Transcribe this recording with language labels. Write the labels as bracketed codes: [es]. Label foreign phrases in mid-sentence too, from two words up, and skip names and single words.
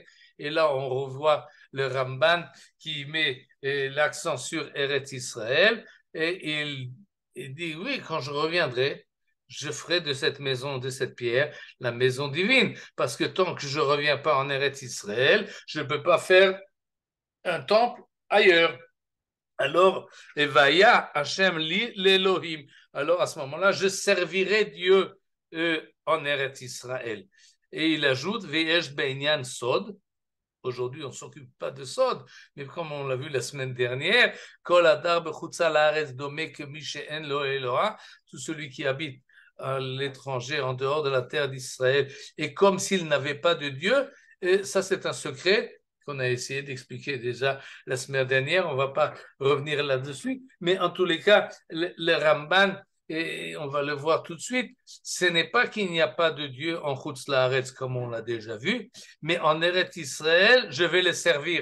[fr] Et là, on revoit le Ramban qui met l'accent sur Eretz Israël, et il dit: oui, quand je reviendrai, je ferai de cette maison, de cette pierre, la maison divine, parce que tant que je ne reviens pas en Eretz Israël, je ne peux pas faire un temple ailleurs. Alors, [he] והיה השם לי לאלהים. [fr] Alors, à ce moment-là, je servirai Dieu en Eretz Israël. Et il ajoute: [he] ויש בעניין סוד. [fr] Aujourd'hui, on ne s'occupe pas de sod, mais comme on l'a vu la semaine dernière, [he] כל הדר בחוצה לארץ דומה כמי שאין לו אלוה, [fr] tout celui qui habite à l'étranger, en dehors de la terre d'Israël, et comme s'il n'avait pas de Dieu. Et ça, c'est un secret qu'on a essayé d'expliquer déjà la semaine dernière. On ne va pas revenir là-dessus, mais en tous les cas, le Ramban, et on va le voir tout de suite, ce n'est pas qu'il n'y a pas de Dieu en [he] חוץ לארץ, [fr] comme on l'a déjà vu, mais en Eretz Israël, je vais le servir.